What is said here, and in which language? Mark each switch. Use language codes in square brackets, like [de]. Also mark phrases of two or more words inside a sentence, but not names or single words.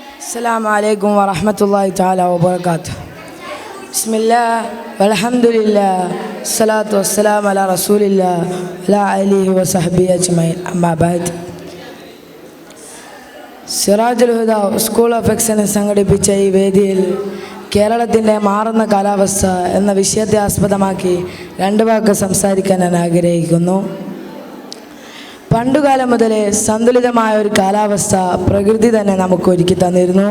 [ar] السلام عليكم ورحمة الله تعالى وبركاته. بسم الله والحمد لله الصلاة والسلام على رسول الله وعلى آله وصحبه أجمعين. أما بعد, [ml] സിറാജുൽ ഹുദ സ്കൂൾ ഓഫ് എക്സലൻസ് സംഘടിപ്പിച്ച ഈ വേദിയിൽ കേരളത്തിൻ്റെ മാറുന്ന കാലാവസ്ഥ എന്ന വിഷയത്തെ ആസ്പദമാക്കി രണ്ട് വാക്ക് സംസാരിക്കാൻ ഞാൻ ആഗ്രഹിക്കുന്നു. പണ്ടുകാലം മുതലേ സന്തുലിതമായ ഒരു കാലാവസ്ഥ പ്രകൃതി തന്നെ നമുക്ക് ഒരുക്കി തന്നിരുന്നു.